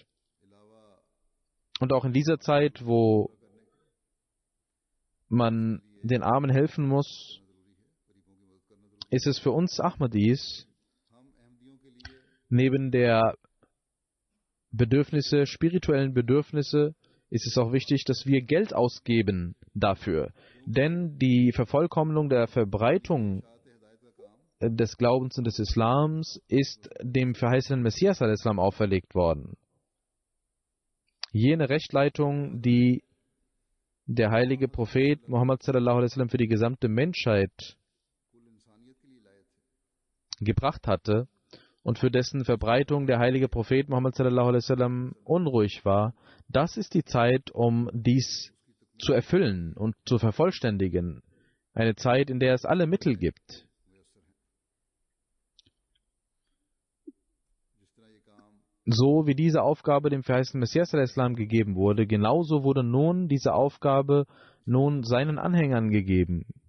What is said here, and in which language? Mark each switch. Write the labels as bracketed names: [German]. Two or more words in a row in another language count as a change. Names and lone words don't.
[German] Und auch in dieser Zeit, wo man den Armen helfen muss, ist es für uns Ahmadis neben der spirituellen Bedürfnisse, ist es auch wichtig, dass wir Geld ausgeben dafür. Denn die Vervollkommnung der Verbreitung des Glaubens und des Islams ist dem verheißenen Messias al-Islam auferlegt worden. Jene Rechtleitung, die der heilige Prophet Muhammad [Arabic] صلى الله عليه وسلم [German] für die gesamte Menschheit gebracht hatte und für dessen Verbreitung der heilige Prophet Muhammad [Arabic] صلى الله عليه وسلم [German] unruhig war, das ist die Zeit, um dies zu erfüllen und zu vervollständigen. Eine Zeit, in der es alle Mittel gibt. So wie diese Aufgabe dem verheißenen Messias al-Islam gegeben wurde, genauso wurde nun diese Aufgabe seinen Anhängern gegeben.